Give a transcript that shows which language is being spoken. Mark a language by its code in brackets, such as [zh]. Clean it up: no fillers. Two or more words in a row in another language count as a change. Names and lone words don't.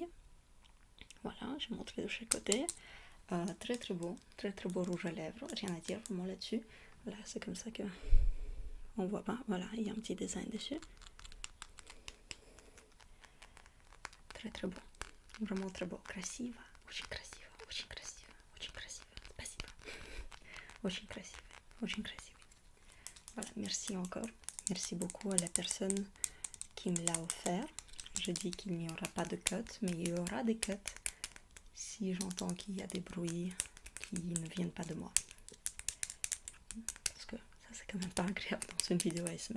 [fr] Voilà, je montrer de chaque côté. Très beau rouge à lèvres, rien à dire vraiment là-dessus. Voilà, c'est comme ça que on voit pas, voilà, il y a un petit design dessus. Très beau, vraiment très beau, [ru] красиво, очень красиво, спасибо, очень красиво. [fr] Voilà, merci encore, merci beaucoup à la personne qui me l'a offert. Je dis qu'il n'y aura pas de cut, mais il y aura des cuts si j'entends qu'il y a des bruits qui ne viennent pas de moi. Parce que ça c'est quand même pas agréable dans une vidéo ASMR.